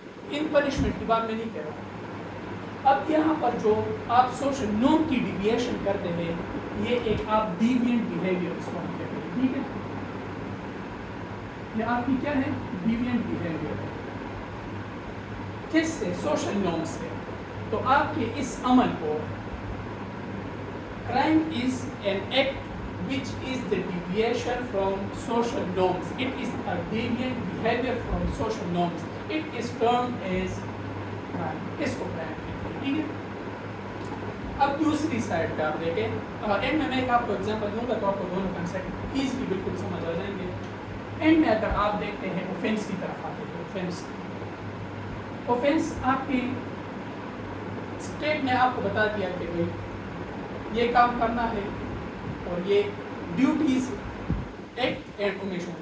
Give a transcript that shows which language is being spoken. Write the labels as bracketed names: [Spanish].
[Urdu] ان punishment کی بات میں نہیں کہہ رہا. اب یہاں پر جو آپ سوشل نارم کی ڈیویشن کرتے ہیں یہ ایک آپ ڈیوینٹ بیہیویئر اس کو ہم کہتے ہیں. ٹھیک ہے، یہ آپ کی کیا ہے؟ Deviant behaviour. کس سے؟ سوشل نارم سے. تو آپ کے اس عمل کو [English] crime is an act which is the deviation from social norms. It is a deviant behavior from social norms. It is termed as crime. [Urdu] اس کو crime کہتے ہیں. ٹھیک ہے، اب دوسری سائڈ پہ آپ دیکھیں. اینڈ میں ایک آپ کو ایگزامپل دوں گا تو آپ کو دونوں کنسیپٹ ایزلی بالکل سمجھ آ جائیں گے. اینڈ میں اگر آپ دیکھتے ہیں اوفینس کی طرف آتے ہیں. اوفینس آپ کی اسٹیٹ نے آپ کو بتا دیا کہ بھائی یہ کام کرنا ہے اور یہ ڈیوٹیز ایکٹ اینڈ اومیشن.